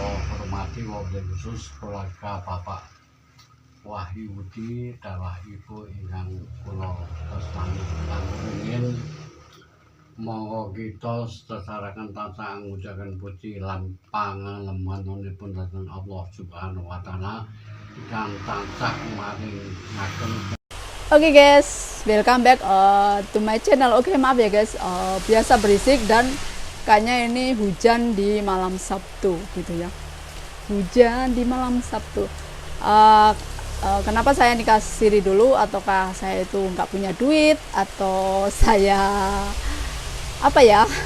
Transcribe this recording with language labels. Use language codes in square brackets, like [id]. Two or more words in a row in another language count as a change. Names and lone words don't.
[jv] hormati [ar] وبالخصوص [jv] keluarga Bapak Wahyudi dawuh ibu ingkang kula tresnani lan rumiyin monggo kita sesarakan tansah ngucapkan puji lan pangalemannipun dhateng Allah [ar] سبحانه وتعالى [jv] ingkang tansah maring ngagem. [en] Oke guys, welcome back to my channel. [id] Oke, maaf ya guys, biasa berisik dan kayaknya ini hujan di malam Sabtu gitu ya. Hujan di malam Sabtu. Kenapa saya nikah siri dulu? Ataukah saya itu nggak punya duit? Atau saya apa ya?